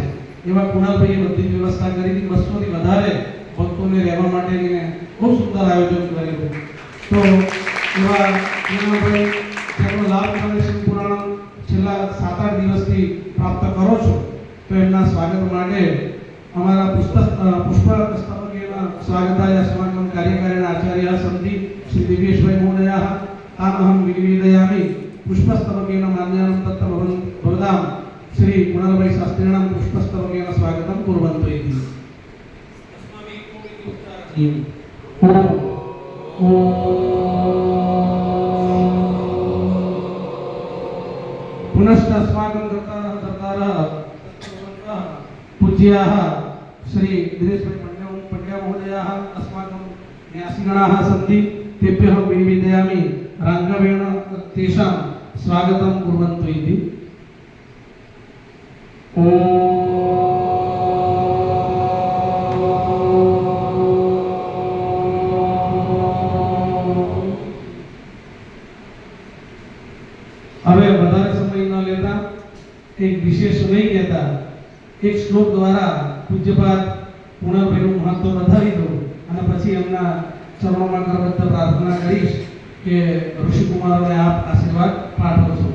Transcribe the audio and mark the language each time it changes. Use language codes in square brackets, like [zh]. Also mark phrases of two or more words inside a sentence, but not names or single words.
[gu] એવા કુણાલભાઈએ બધી વ્યવસ્થા કરી હતી 200થી વધારે ભક્તોને રહેવા માટેની ખૂબ સુંદર આયોજન કરેલું તો એવા કુણાલભાઈ જેનો લાભ તમે શિવપુરાણ છેલ્લા 7-8 દિવસથી પ્રાપ્ત કરો છો તો એમના સ્વાગત માટે અમારા [sa] પુષ્પસ્તવકેના સ્વાગતાય अस्माकं कार्यकारिणी आचार्यः सन्ति श्री दिव्येश्वरी महोदयाः तामहं विनिवेदयामि पुष्पस्तवकेन मान्यानं तत्र भवतां श्री कुणालभाई शास्त्रिणां पुष्पस्तवकेन स्वागतं कुर्वन्तु इति पुनश्च अस्माकं कर्तारः पूज्याः श्री दिनेशभाई पंड्या महोदयाः अस्माकं न्यासिगणाः सन्ति तेभ्यः विनिवेदयामि राङ्गवेण तेषां स्वागतं कुर्वन्तु इति [gu] હવે વધારે સમય ન લેતા એક વિશેષ નહીં કહેતા એક શ્લોક દ્વારા પૂજ્યપાદ કુણાલભાઈનું મહત્વ બતાવી દઉં અને પછી એમના ચરણોમાં કરબદ્ધ પ્રાર્થના કરીશ કે ઋષિકુમારોને આપ આશીર્વાદ પાઠવશો.